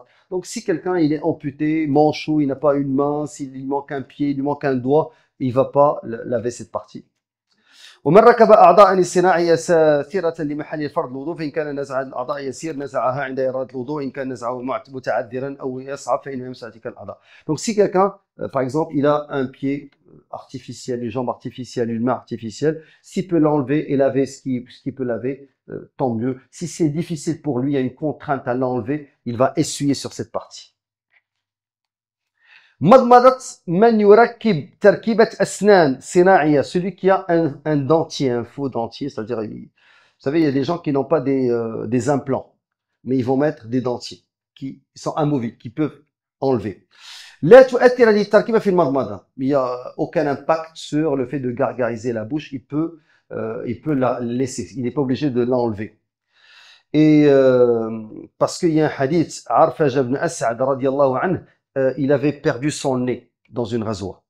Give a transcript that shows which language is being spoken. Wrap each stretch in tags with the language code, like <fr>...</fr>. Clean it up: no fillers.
<fr>Donc si quelqu'un il est amputé, manchot, il n'a pas une main, s'il lui manque un pied, il lui manque un doigt, il va pas laver cette partie.</fr> <ar>ومن ركب أعضاء صناعية ساثرة لمحل فرض الوضوء فإن كان نزع الأعضاء يسير نزعها عند إرادة الوضوء إن كان نزعه متعذرا أو يصعب فإنه يمسح تلك الأعضاء.</ar> <fr>Donc si quelqu'un, par exemple, il a un pied artificiel, une jambe artificielle, une main artificielle, s'il peut l'enlever et laver ce qu'il peut laver, tant mieux. Si c'est difficile pour lui, il y a une contrainte à l'enlever, il va essuyer sur cette partie.</fr> <ar>مضمضة من يركب تركيبة أسنان صناعية,</ar> <fr>celui qui a un dentier, un faux dentier, c'est-à-dire, vous savez, il y a des gens qui n'ont pas des implants, mais ils vont mettre des dentiers qui sont amovibles, qui peuvent enlever.</fr> <ar>لا تؤثر هذه التركيبة في المضمضة.</ar> <fr>Il n'y a aucun impact sur le fait de gargariser la bouche, il peut la laisser, il n'est pas obligé de l'enlever. Et parce qu'il y a un hadith, Arfaja ibn As'ad radiyallahu anhu, il avait perdu son nez dans une rasoir.</fr>